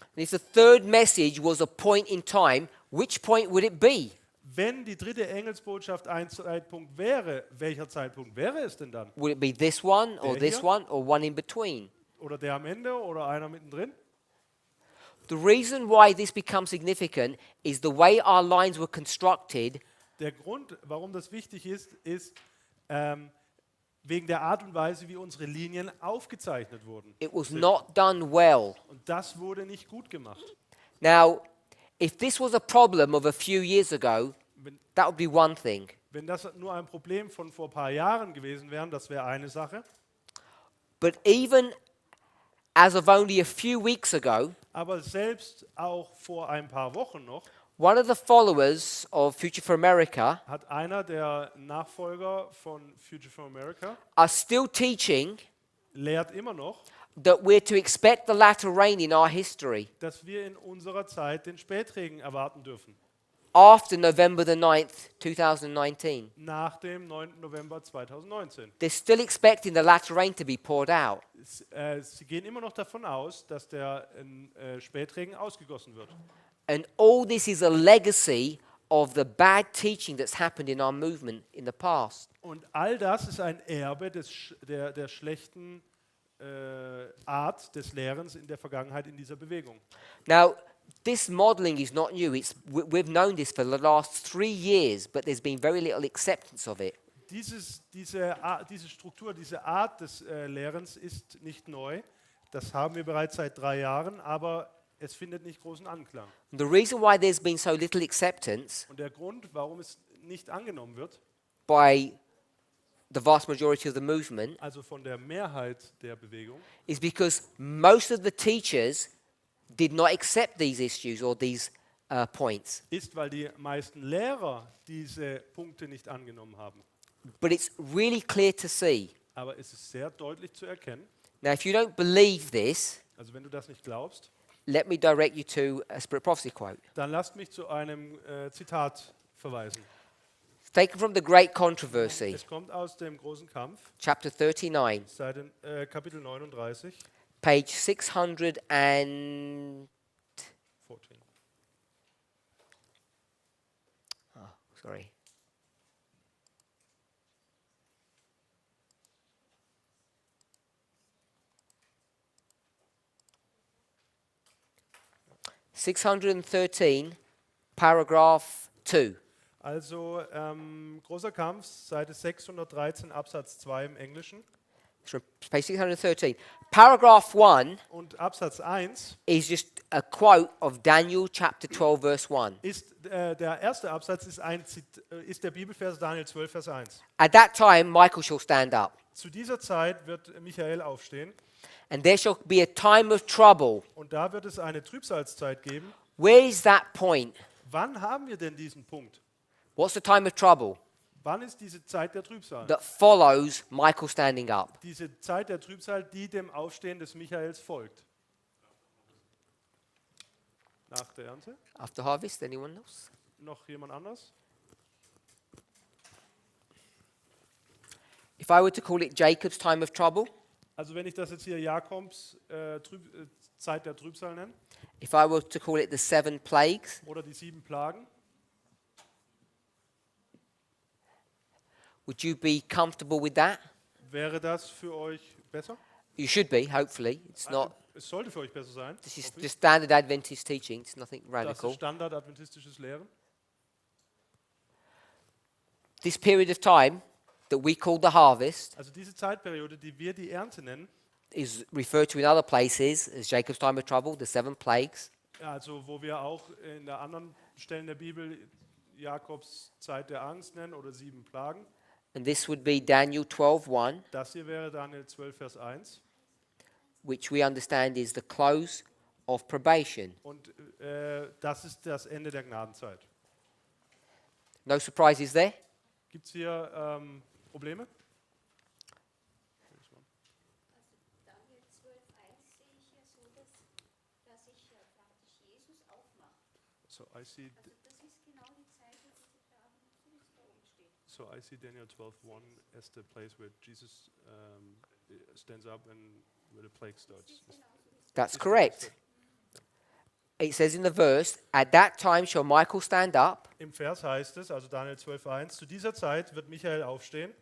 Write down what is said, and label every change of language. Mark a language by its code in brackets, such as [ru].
[en] And if the third message was a point in time, which point would it be? [de] Wenn die dritte Engelsbotschaft ein Zeitpunkt wäre, welcher Zeitpunkt wäre es denn dann? [en] Would it be this one, or [de] Der [en] this [de] hier? [en] one, or one in between? [de] Oder der am Ende oder einer mittendrin? [en] The reason why this becomes significant is the way our lines were constructed. [de] Der Grund, warum das wichtig ist, ist wegen der Art und Weise, wie unsere Linien aufgezeichnet wurden. [en] It was not done well. [de] Und das wurde nicht gut gemacht. [en] Now, if this was a problem of a few years ago, that would be one thing. [de] Wenn das nur ein Problem von vor ein paar Jahren gewesen wäre, das wäre eine Sache. [en] But even as of only a few weeks ago, [de] Aber selbst auch vor ein paar Wochen noch [en] one of the followers of Future for America [de] hat einer der Nachfolger von Future for America [en] are still teaching [de] lehrt immer noch, [en] that we're to expect the latter rain in our history [de] dass wir in unserer Zeit den Spätregen erwarten dürfen. [en] after November the 9th, 2019. [de] Nach dem 9. November 2019. [en] They're still expecting the latter rain to be poured out. [de] Sie gehen immer noch davon aus, dass der Spätregen ausgegossen wird. [en] And all this is a legacy of the bad teaching that's happened in our movement in the past. [de] Und all das ist ein Erbe der schlechten Art des Lehrens in der Vergangenheit in dieser Bewegung. [en] Now, this modeling is not new. We've known this for the last 3 years, but there's been very little acceptance of it. [de] Diese Struktur, diese Art des Lehrens ist nicht neu. Das haben wir bereits seit 3 Jahren, aber es findet nicht großen Anklang. [en] The reason why there's been so little acceptance [de] Und der Grund, warum es nicht angenommen wird, [en] by the vast majority of the movement, [de] also von der Mehrheit der Bewegung, [en] is because most of the teachers did not accept these issues or these points. [de] ist, weil die meisten Lehrer diese Punkte nicht angenommen haben. [en] But it's really clear to see. [de] Aber es ist sehr deutlich zu erkennen, [en] Now, if you don't believe this, [de] also wenn du das nicht glaubst, [en] let me direct you to a Spirit Prophecy quote. [de] dann lasst mich zu einem Zitat verweisen. [en] It's taken from the Great Controversy, [de] Es kommt aus dem großen Kampf, [en] chapter 39, [de] Kapitel 39, [en] page 600 and... 14. Oh, sorry. (613), paragraph 2. [de] Also großer Kampf, Seite 613, Absatz 2 im Englischen. [en] So page 613. Paragraph 1 [de] Und Absatz 1 [en] is just a quote of Daniel chapter 12, verse 1. [de] ist, der erste Absatz ist der Bibelvers Daniel 12, Vers 1. [en] At that time, Michael shall stand up, [de] Zu dieser Zeit wird Michael aufstehen [en] and there shall be a time of trouble. [de] und da wird es eine Trübsalzeit geben. [en] Where is that point? [de] Wann haben wir denn diesen Punkt? [en] What's the time of trouble [de] Wann ist diese Zeit der Trübsal? [en] that follows Michael standing up? [de] Diese Zeit der Trübsal, die dem Aufstehen des Michaels folgt. Nach der Ernte? [en] After harvest, anyone else? [de] Noch jemand anders? [en] If I were to call it Jacob's time of trouble, [de] Also wenn ich das jetzt hier Jakobs Zeit der Trübsal nenne, [en] if I were to call it the 7 plagues, [de] oder die 7 Plagen, [en] would you be comfortable with that? [de] wäre das für euch besser? [en] You should be, hopefully. It's not. [de] Es sollte für euch besser sein. [en] This is [de] hoffe ich. [en] just standard Adventist teaching. It's nothing [de] Das [en] radical. [de] ist standard-adventistisches Lehren. [en] This period of time that we call the harvest [de] Also diese Zeitperiode, die wir die Ernte nennen, [en] is referred to in other places as Jacob's time of trouble, the 7 plagues. [de] ja, also wo wir auch in der anderen Stellen der Bibel Jakobs Zeit der Angst nennen oder 7 Plagen. [en] And this would be Daniel 12:1, [de] Das hier wäre Daniel 12, Vers 1. [en] which we understand is the close of probation. [de] Und das ist das Ende der Gnadenzeit. [en] No surprises there? [de] Gibt es hier Probleme? Daniel 12,1 sehe ich ja so, dass sich praktisch Jesus aufmacht. [en] So I see, [de] Also das ist genau die Zeit, wo diese Fragen da oben steht. [en] so I see Daniel 12:1 as the place where Jesus stands up and where the plague starts. That's correct. It says in the verse, at that time shall Michael stand up, [de] Im Vers heißt es, also Daniel 12,1, zu dieser Zeit wird Michael aufstehen